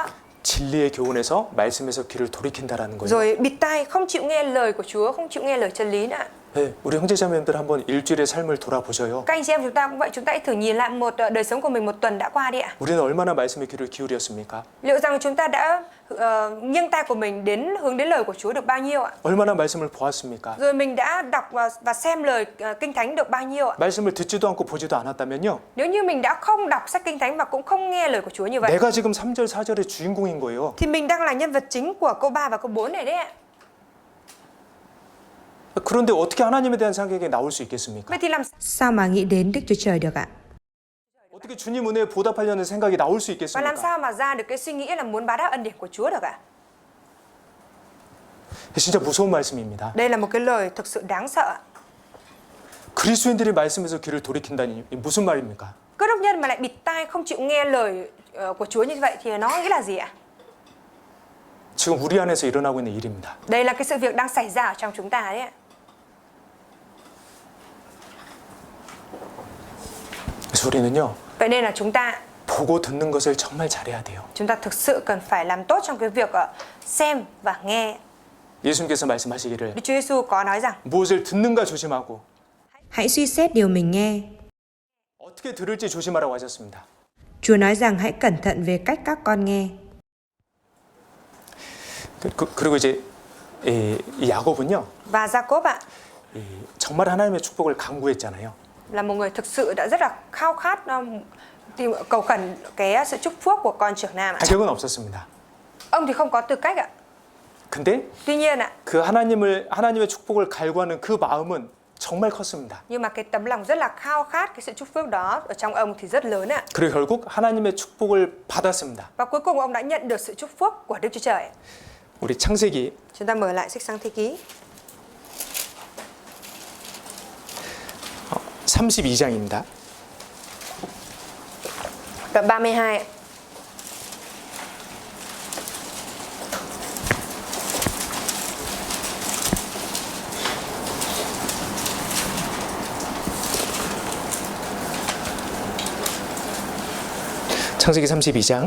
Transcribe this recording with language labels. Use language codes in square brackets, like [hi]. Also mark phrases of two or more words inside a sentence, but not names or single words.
[ko] 진리의 교훈에서 말씀에서 귀를 돌이킨다라는 거예요. [vi] Rồi bịt tai không chịu nghe lời của Chúa, không chịu nghe lời chân lý nữa. [ko] 네, 우리 형제자매들 한번 일주일의 삶을 돌아보셔요. [vi] Các anh chị em chúng ta cũng vậy, chúng ta hãy thử nhìn lại một đời sống của mình một tuần đã qua đi ạ. [ko] 우리는 얼마나 말씀에 귀를 기울였습니까? [vi] Liệu rằng chúng ta đã nghiêng tai của mình đến hướng đến lời của Chúa được bao nhiêu ạ? [ko] 얼마나 말씀을 보았습니까? [vi] Rồi mình đã đọc và xem lời Kinh Thánh được bao nhiêu ạ? [ko] 말씀을 듣지도 않고 보지도 않았다면요. [vi] Nếu như mình đã không đọc sách Kinh Thánh và cũng không nghe lời của Chúa như vậy, [ko] 내가 지금 3절, 4절의 주인공인 거예요. [vi] thì mình đang là nhân vật chính của câu 3 và câu 4 này đấy ạ. [ko] 그런데 어떻게 하나님에 대한 생각이 나올 수 있겠습니까? [vi] Vậy thì làm Sao mà nghĩ đến Đức Chúa Trời được ạ? [ko] 어떻게 주님 은혜에 보답하려는 생각이 나올 수 [vi] và làm [ko] 있겠습니까? [vi] sao mà ra được cái suy nghĩ là muốn báo đáp ân điển của Chúa được ạ? [ko] 진짜 무서운 말씀입니다. [vi] Đây là một cái lời thực sự đáng sợ. [ko] 그리스도인들이 말씀에서 귀를 돌이킨다니 무슨 말입니까? [vi] Cơ đốc nhân mà lại bịt tai không chịu nghe lời của Chúa như vậy thì nó nghĩa là gì ạ? [ko] 지금 우리 안에서 일어나고 있는 일입니다. [vi] Đây là cái sự việc đang xảy ra ở trong chúng ta đấy ạ. [ko] 그래서 우리는요, [vi] Vậy nên là chúng ta [ko] 보고 듣는 것을 정말 잘해야 돼요. [vi] thực sự cần phải làm tốt trong cái việc xem và nghe. [ko] 예수님께서 말씀하시기를 [vi] Đức Chúa Giêsu có nói rằng [ko] 무엇을 듣는가 조심하고 [vi] Hãy suy xét điều mình nghe. [ko] 어떻게 들을지 조심하라고 하셨습니다. [vi] Chúa nói rằng hãy cẩn thận về cách các con nghe. [ko] 그리고 이제 이 야곱은요, [vi] và Jacob ạ [ko] 정말 하나님의 축복을 간구했잖아요. [vi] là một người thực sự đã rất là khao khát tìm cầu khẩn cái sự chúc phước của con trưởng nam ạ. [ko] 자격은 없었습니다. [vi] Ông thì không có tư cách ạ. [ko] 근데 [vi] Tuy nhiên ạ, [ko] 그 하나님의 축복을 갈구하는 그 마음은 정말 컸습니다. [vi] nhưng mà cái tấm lòng rất là khao khát cái sự chúc phước đó ở trong ông thì rất lớn ạ. [ko] 그리고 결국 하나님의 축복을 받았습니다. [vi] Và cuối cùng ông đã nhận được sự chúc phước của Đức Chúa Trời. [ko] 우리 창세기 [vi] Chúng ta mở lại sách Sáng Thế Ký [ko] 32장입니다. [vi] đoạn 32. [ko] 창세기 32장